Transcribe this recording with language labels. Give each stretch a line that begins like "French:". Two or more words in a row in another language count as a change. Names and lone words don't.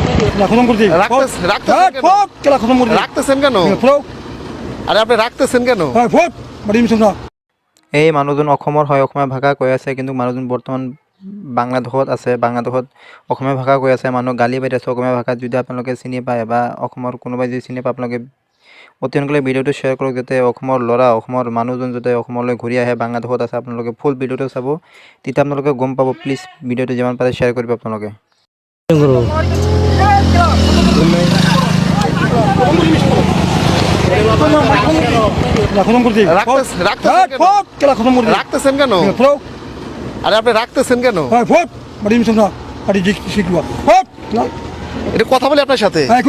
Bangla: খতম করতে রাখতেছেন কেন? আরে আপনি রাখতেছেন কেন?
Assamese: এই মানুহজন অসমৰ হয়, অসমীয়া ভাষা কৈ আছে, কিন্তু মানুহজন বৰ্তমান বাংলাদেশত আছে। বাংলাদেশত অসমীয়া ভাষা কৈ আছে, মানুহ গালি পাৰি আছে অসমীয়া ভাষাত। যদি আপোনালোকে চিনি পায় বা অসমৰ কোনোবাই যদি চিনি পায়, আপোনালোকে অতি সোনকালে ভিডিঅ'টো শ্বেয়াৰ কৰক, যাতে অসমৰ ল'ৰা, অসমৰ মানুহজন যাতে অসমলৈ ঘূৰি আহে, বাংলাদেশত আছে। আপোনালোকে ফুল ভিডিঅ'টো চাব, তেতিয়া আপোনালোকে গম পাব। প্লিজ ভিডিঅ'টো যিমান পাৰে শ্বেয়াৰ কৰিব আপোনালোকে।
Bangla: রাখতেছেন কেন? আরে আপনি রাখতেছেন কেন? এটা কথা বলি আপনার সাথে।